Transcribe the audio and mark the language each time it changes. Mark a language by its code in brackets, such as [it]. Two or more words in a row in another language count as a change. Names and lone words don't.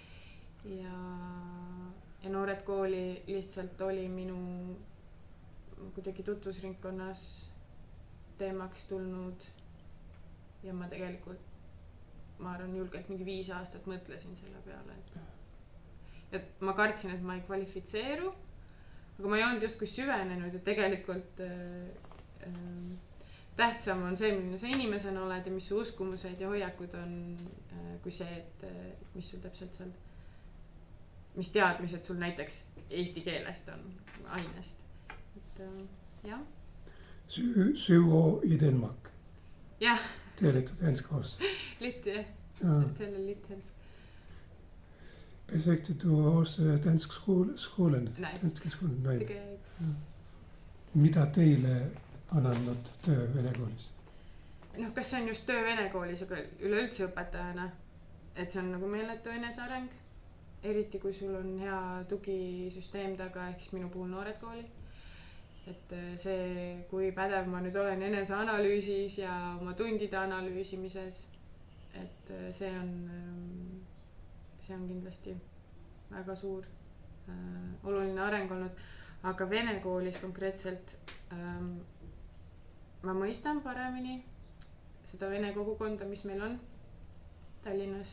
[et] Ja Noored Kooli lihtsalt oli minu kuidagi tutvusringkonnas teemaks tulnud ja ma tegelikult, ma arvan, julgelt mingi 5 aastat mõtlesin selle peale, et ma kartsin, et ma ei kvalifitseeru, aga ma ei olnud justkui süvenenud ja tegelikult tähtsam on see, milline sa inimesena oled ja mis su uskumused ja hoiakud on, kui see, et mis sul täpselt seal, mis teadmised sul näiteks eesti keelest on, ainest. Et jah. [da] Syv år i Danmark. Ja. Taler du dansk også? Lidt, ja. Taler lidt dansk. Besøgte du også dansk skolen? Nej, danske skolen? Nej, det gør jeg ikke. Ja. [et] Mida teile on andnud töö Vene koolis? Noh, kas see on just töö Vene koolis, aga üleüldse õpetajana, et see on nagu meeletu eneseareng, eriti kui sul on hea tugisüsteem taga, ehk siis minu puhul Noored Kooli. Et see, kui pädev ma nüüd olen eneseanalüüsis ja oma tundide analüüsimises, et see on kindlasti väga suur oluline areng olnud, aga Vene koolis konkreetselt ma mõistan paremini seda vene kogukonda, mis meil on Tallinnas.